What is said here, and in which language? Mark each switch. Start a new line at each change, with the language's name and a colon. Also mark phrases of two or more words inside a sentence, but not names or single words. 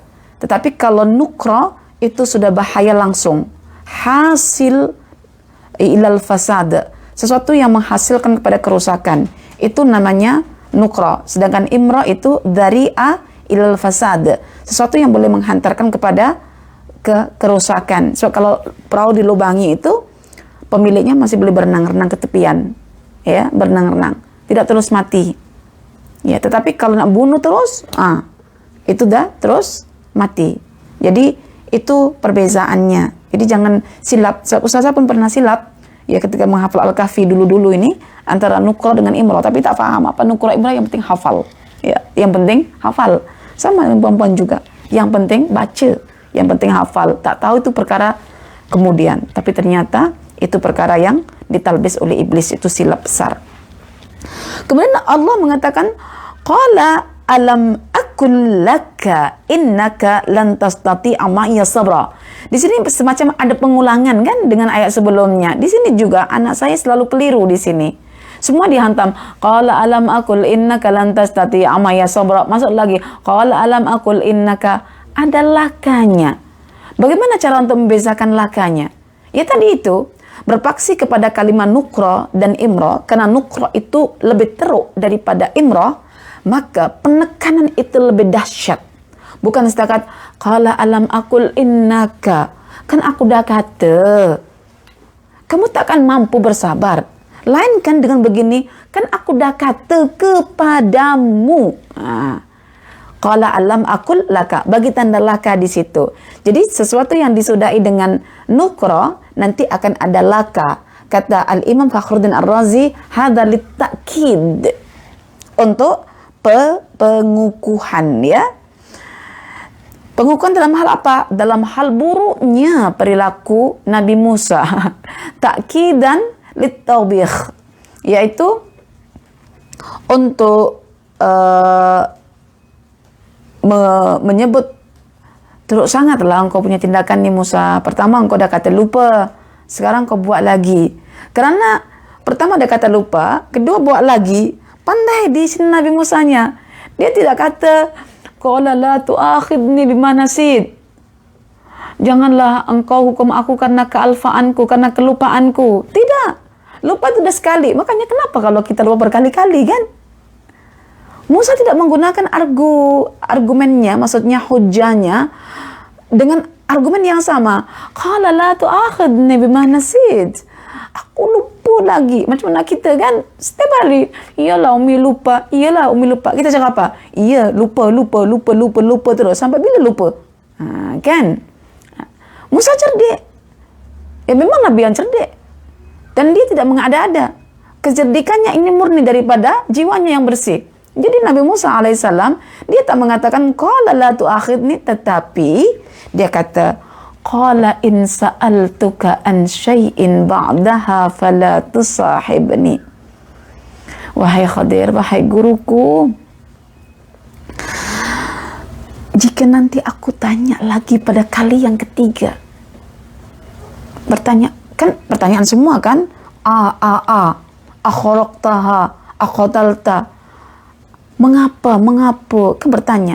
Malay: Tetapi kalau nukra itu sudah bahaya langsung, hasil
Arabic: إلى الفساد,
Malay: sesuatu yang menghasilkan kepada kerusakan, itu namanya nukra. Sedangkan imra itu
Arabic: ذريعة إلى الفساد,
Malay: sesuatu yang boleh menghantarkan kepada kerusakan. So kalau perahu dilubangi itu pemiliknya masih boleh berenang-renang ke tepian, ya, berenang-renang, tidak terus mati. Ya, tetapi kalau nak bunuh terus, itu dah terus mati. Jadi itu perbezaannya. Jadi jangan silap. Ustazah pun pernah silap ya ketika menghafal Al-Kahfi dulu-dulu ini antara nukra dengan imrah, tapi tak paham apa nukra imrah, yang penting hafal. Ya, yang penting hafal. Sama dengan perempuan juga. Yang penting baca, yang penting hafal. Tak tahu itu perkara kemudian, tapi ternyata itu perkara yang ditalbis oleh iblis, itu silap besar. Kemudian Allah mengatakan,
Arabic: قال ألم أقل لك إنك لن تستطيع معي صبرا.
Malay: Di sini semacam ada pengulangan kan dengan ayat sebelumnya. Di sini juga anak saya selalu keliru di sini. Semua dihantam.
Arabic: قال ألم أقل إنك لن تستطيع معي صبرا.
Malay: Masuk lagi.
Arabic: قال ألم أقل إنك,
Malay: ada lakanya. Bagaimana cara untuk membezakan lakanya? Ya tadi itu, berpaksi kepada kalimat nukra dan imra, karena nukra itu lebih teruk daripada imra, maka penekanan itu lebih dahsyat. Bukan setakat
Arabic: قال ألم أقل إنك,
Malay: kan aku dah kata kamu takkan mampu bersabar. Lainkan dengan begini, kan aku dah kata kepadamu.
Arabic: قال ألم أقل لك,
Malay: bagi tanda laka di situ. Jadi sesuatu yang disudahi dengan nukra nanti akan ada laka. Kata Al-Imam Fakhruddin Ar-Razi,
Arabic: هذا للتأكيد,
Malay: untuk pengukuhan ya. Pengukuhan dalam hal apa? Dalam hal buruknya perilaku Nabi Musa.
Arabic: تأكيدا للتوبيخ,
Malay: yaitu untuk menyebut teruk sangatlah engkau punya tindakan ni Musa. Pertama engkau dah kata lupa, sekarang kau buat lagi. Karena pertama dah kata lupa, kedua buat lagi. Pandai di sini Nabi Musanya. Dia tidak kata
Arabic: قال لا تؤاخذني بما نسيت.
Malay: Janganlah engkau hukum aku karena kealfaanku, karena kelupaanku. Tidak. Lupa itu dah sekali. Makanya kenapa kalau kita lupa berkali-kali kan? Musa tidak menggunakan argumennya, maksudnya hujahnya dengan argumen yang sama.
Arabic: قال لا تؤاخذني بما نسيت.
Malay: Aku lupa tipu lagi. Macam mana kita kan setiap hari, iyalah Umi lupa, iyalah Umi lupa. Kita cakap apa? Iya, lupa terus. Sampai bila lupa? Kan? Musa cerdik. Ya memang Nabi yang cerdik. Dan dia tidak mengada-ada. Kecerdikannya ini murni daripada jiwanya yang bersih. Jadi Nabi Musa alaihissalam, dia tak mengatakan
Arabic: قال لا تؤاخذني,
Malay: tetapi dia kata
Arabic: قال إن سألتك عن شيء بعدها فلا تصاحبني.
Malay: Wahai Khadir, wahai guruku, jika nanti aku tanya lagi pada kali yang ketiga, bertanya, kan pertanyaan semua kan,
Arabic: أخرقتها، أقتلت,
Malay: mengapa, kan bertanya.